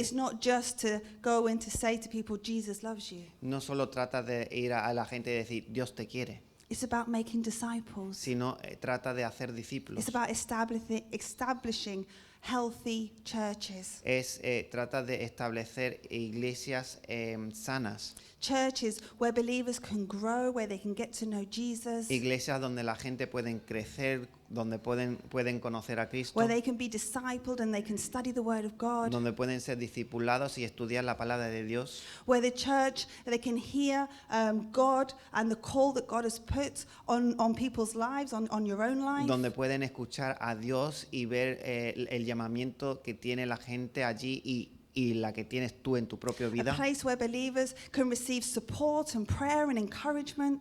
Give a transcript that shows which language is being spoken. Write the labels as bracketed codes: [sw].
[en] It's not just to go and to say to people, Jesus loves you. [es] No solo trata de ir a la gente y decir, Dios te quiere, [en] It's about making disciples. [es] sino trata de hacer discípulos. [en] It's about establishing healthy churches. [es] Trata de establecer iglesias sanas, [en] Churches where believers can grow, where they can get to know Jesus, [es] iglesias donde la gente pueden crecer, donde pueden conocer a Cristo, [en] where they can be discipled and they can study the Word of God, [es] donde pueden ser discipulados y estudiar la palabra de Dios, [en] where the church, they can hear God and the call that God has put on people's lives, on your own life. [es] donde pueden escuchar a Dios y ver el llamamiento que tiene la gente allí y la que tienes tú en tu propia [en] A [es] vida. [en] place where believers can receive support and prayer and encouragement.